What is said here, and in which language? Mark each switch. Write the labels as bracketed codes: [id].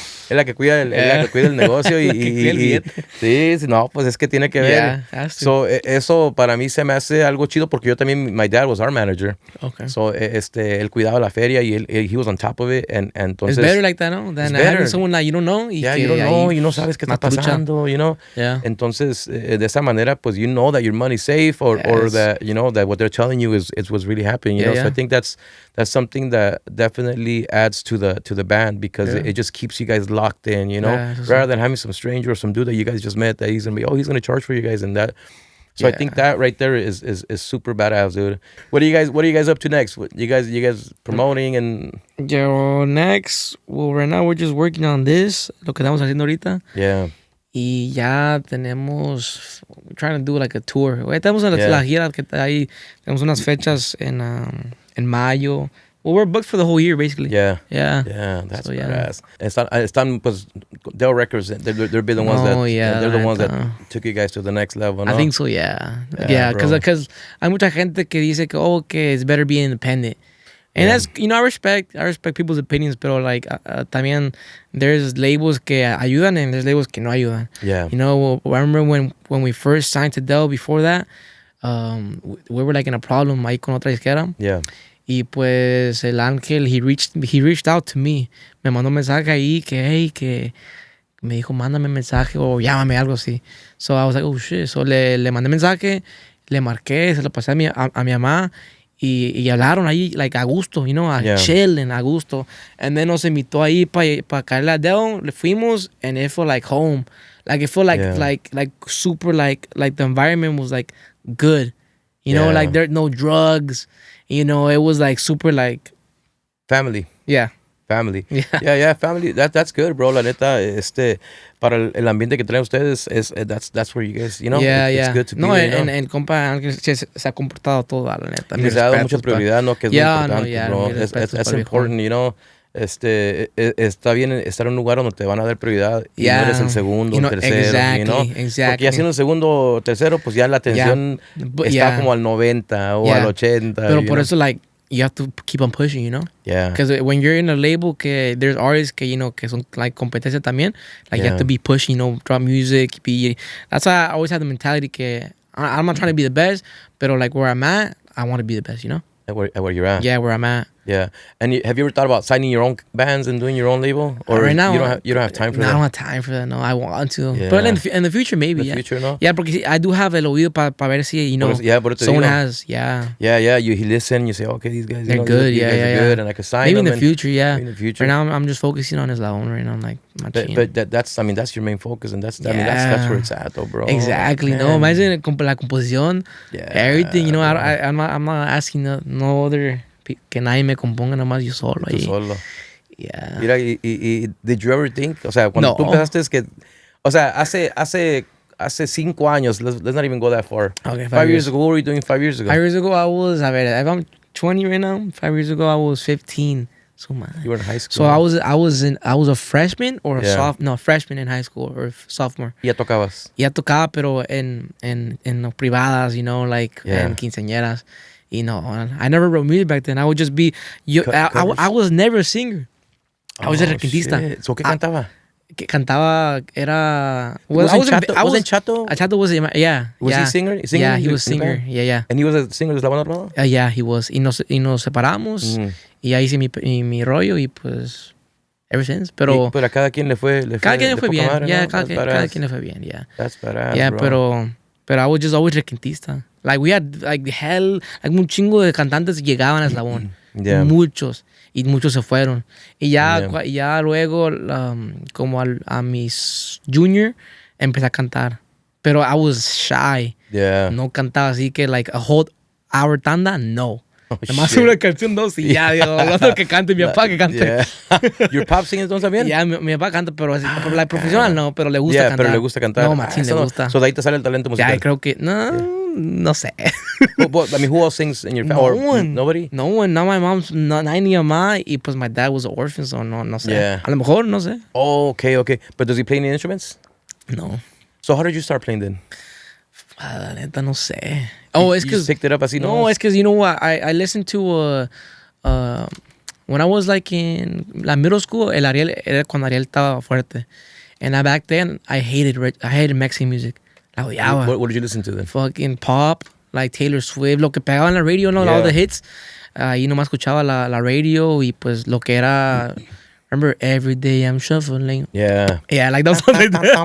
[es] Es la que cuida el negocio y sí, no, pues es que tiene que ver. So, eso para mí se me hace algo chido porque yo también, [en] my dad was our manager. Okay. So, [es] él cuidaba la feria y [en] he was on top of it and [es] entonces. [en] It's better like that, no? Than having someone that you don't know. You don't know, [es] y no sabes qué está pasando, [en] Yeah. [es] Entonces, de esa manera, pues [en] you know that your money's safe or that, that what they're telling you is what's really happening, So I think that's something that definitely adds to the band because it just keeps you guys locked in, rather than having some stranger or some dude that you guys just met that he's gonna charge for you guys and that. So I think that right there is super badass, dude. What are you guys up to next? You guys promoting and next? Well, right now we're just working on this, [es] lo que estamos haciendo ahorita. [en] Yeah. [es] Y ya [en] we're trying to do like a tour. [es] Estamos en la gira que está ahí. Tenemos unas fechas en mayo. [en] Well, we're booked for the whole year, basically. Yeah, that's badass. [es] Están pues Dell Records. [en] They're the ones they're the ones that took you guys to the next level. No? I think so. Yeah, because [es] hay mucha gente que dice que [en] it's better being independent. And that's, I respect people's opinions, [es] pero [en] like también there's labels [es] que ayudan [en] and there's labels [es] que no ayudan. [en] Yeah. I remember when we first signed to Dell before that, we were like in a problem [es] ahí con otra disquera. [en] Yeah. [es] Y pues el [en] Ángel, he reached out to me. [es] Me mandó un mensaje ahí que me dijo, mándame mensaje o llámame, algo así. [en] So I was like, oh shit. So [es] le mandé mensaje, le marqué, se lo pasé a mi mamá. Y hablaron ahí, like, a gusto, [en] chilling, [es] a gusto. [en] And then [es] nos invitó ahí para caerle a Dell. Le fuimos, [en] and it felt like home. Like, it felt like super, like the environment was, like, good. Like, there's no drugs. It was, like, super, like... Family. Yeah. Family. Yeah, family. That's good, bro. [es] La neta, para el ambiente que traen ustedes, [en] that's where you guys, it's good to be. [es] No, en compa se ha comportado todo, la neta. Les ha dado mucha prioridad, ¿no? Que es muy importante, bro. [en] That's important, [es] está bien estar en un lugar donde te van a dar prioridad y no eres el segundo, el tercero, [en] Exactly. [es] Porque ya siendo el segundo o tercero, pues ya la atención está como al 90 o al 80. Pero por eso, [en] like, you have to keep on pushing, Yeah. Because when you're in a label, there's artists [es] que son [en] like [es] competencia también. [en] Like you have to be pushing, drop music. That's why I always have the mentality que I'm not trying to be the best, but like where I'm at, I want to be the best, At where you're at. Yeah, where I'm at. Yeah. And have you ever thought about signing your own bands and doing your own label? Or right now, you don't have time for that? I don't have time for that. No, I want to. Yeah. But in the future, maybe. In the future, no? Yeah, porque I do have [es] el oído para ver si, [en] someone has. Yeah. Yeah. You listen, you say, okay, these guys, they're good. These guys are good, and I can sign maybe them. Maybe in the future, yeah. Maybe in the future. Right now, I'm just focusing on Eslabon right now, like my team. But that's your main focus, and that's where it's at, though, bro. Exactly. Man. [es] No, imagine la composición, [en] everything. I'm not asking no other. [es] Que nadie me componga, nomás yo solo ahí. Solo. [en] Yeah. [es] Mira, [en] did you ever think, [es] o sea, cuando No. tú empezaste es que, o sea, hace 5 años, [en] let's not even go that far. Okay, 5 years ago, what were you doing 5 years ago? 5 years ago, if I'm 20 right now, 5 years ago, I was 15. So, man. You were in high school. So I was a freshman or a freshman in high school or sophomore. [es] Ya tocabas. Ya tocaba, pero en privadas, [en] you know, like [es] en quinceañeras. [en] You know, I never wrote music back then. I would just be, I was never a singer. I was a requintista. [es] So, ¿qué cantaba? Que cantaba era. [en] Was Chato? Chato was, yeah. Was he singer? Yeah, he was singer. Yeah. And he was a singer de Eslabón Armado? Yeah, he was. [es] Y nos separamos. Y ahí hice mi rollo y pues [en] ever since. [es] Pero a cada quien le fue cada quien le fue bien. Madre, [en] Yeah, [es] ¿no? cada quien le fue bien. [en] Yeah. That's badass, Yeah, bro. [es] pero [en] I was just always requintista. Like we had like [es] un chingo de cantantes llegaban a Eslabón. [en] Yeah. [es] Muchos. Y muchos se fueron. Y ya luego, como a mis junior, empecé a cantar. Pero [en] I was shy. Yeah. [es] No cantaba así que, like, [en] a whole hour [es] tanda, no. Nomás [en] shit. [es] una canción, dos, y ya, digo, otro que cante, mi papá que cante. [en] Yeah. Your pop singers don't también? [es] Ya, mi papá canta, pero así, la profesional no, pero le gusta cantar. Pero le gusta cantar. No, machín, le gusta. So de ahí te sale el talento musical. Ya, creo que, no sé. [en] But, I mean, who else sings in your family? No one. Nobody? No one. Not my mom's, not [es] ni mamá, y pues [en] my dad was an orphan, so [es] no sé. [en] Yeah. [es] A lo mejor, no sé. [en] Oh, okay. But does he play any instruments? No. So how did you start playing then? [es] La neta, no sé. Oh, es [en] You [es] que... [en] just picked it up así, [es] No, es que, [en] you know what, I listened to, when I was like in la middle school, [es] era cuando Ariel estaba fuerte. [en] And back then, I hated Mexican music. [es] La odiaba. [en] What did you listen to then? Fucking pop, like Taylor Swift, [es] lo que pegaba en la radio, ¿no? [en] All the hits. [es] Ahí nomás escuchaba la radio y pues lo que era... [en] Remember, every day I'm shuffling. Yeah. Yeah, like those songs like that.